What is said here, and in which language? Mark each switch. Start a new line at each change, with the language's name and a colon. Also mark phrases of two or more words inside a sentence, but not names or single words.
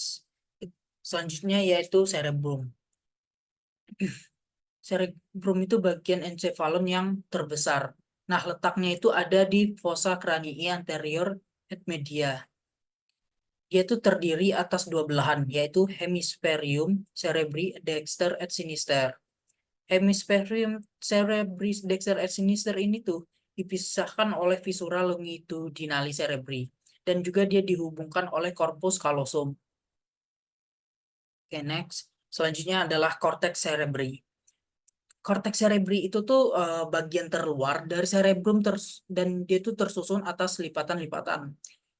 Indonesian: Selanjutnya yaitu cerebrum. Cerebrum itu bagian encefalon yang terbesar. Nah, letaknya itu ada di
Latin: fossa cranii anterior et media.
Indonesian: Dia itu terdiri atas 2 belahan, yaitu
Latin: hemispherium cerebri dexter et sinister. Hemispherium cerebri dexter et sinister
Indonesian: ini tuh dipisahkan oleh
Latin: visura longitudinali cerebri
Indonesian: dan juga dia dihubungkan oleh
Latin: corpus callosum.
Indonesian: Oke, next. Selanjutnya adalah
Latin: cortex cerebri. Cortex cerebri
Indonesian: itu tuh bagian terluar dari cerebrum dan dia itu tersusun atas lipatan-lipatan.